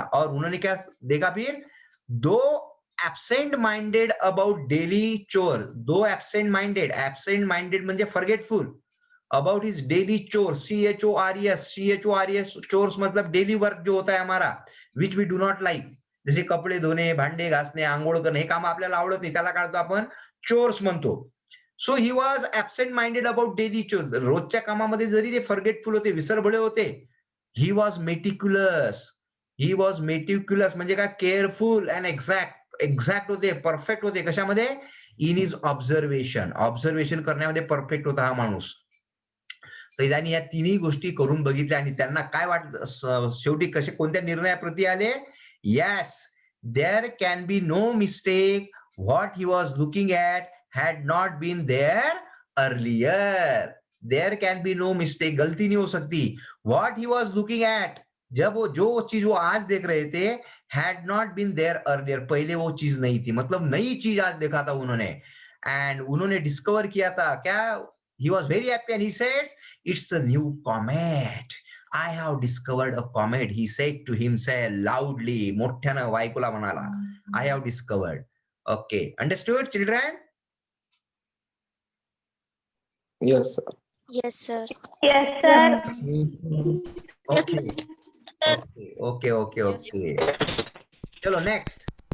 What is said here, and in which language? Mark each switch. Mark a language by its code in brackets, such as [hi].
[hi] और उन्होंने क्या देखा फिर? [en] दो absent minded about daily chore. दो absent minded म्हणजे forgetful about his daily chore. CHORES. [hi] चोर्स मतलब डेली वर्क जो होता है हमारा, [en] Which we do not like. [mr] जसे कपडे धुणे, भांडे घासणे, आंघोळ करणे, हे काम आपल्याला आवडत नाही, त्याला काय आपण चोर्स म्हणतो. [en] So he was absent minded about daily chore. [mr] रोजच्या कामामध्ये जरी ते फॉरगेटफुल होते, विसरभोळे होते, [en] He was meticulous. He was meticulous [mr] म्हणजे काय, [en] careful and exact [mr] होते, परफेक्ट होते. कशामध्ये? इन इज ऑब्झर्वेशन करण्यामध्ये परफेक्ट होता हा माणूस. तर त्यांनी या तिन्ही गोष्टी करून बघितल्या आणि त्यांना काय वाटलं, शेवटी कसे कोणत्या निर्णयाप्रती आले? [en] Yes, there can be no mistake. What he was looking at had not been there earlier. There can be no mistake. [hi] गलती नहीं हो सकती. [en] What he was looking at, [hi] जब वो जो चीज वो आज देख रहे थे, [en] had not been there earlier. [hi] पहले वो चीज नहीं थी, मतलब नई चीज आज देखा था उन्होंने, एंड उन्होंने डिस्कवर किया था क्या? [en] He was very happy and he said, "It's a new comet. I have discovered a comet." He said to himself loudly. [mr] मोठ्यानं बायकोला म्हणाला, [en] I have discovered. Okay, understood, children? Yes, sir. Yes, sir. Yes, sir. [hi] Okay okay okay okay चलो next.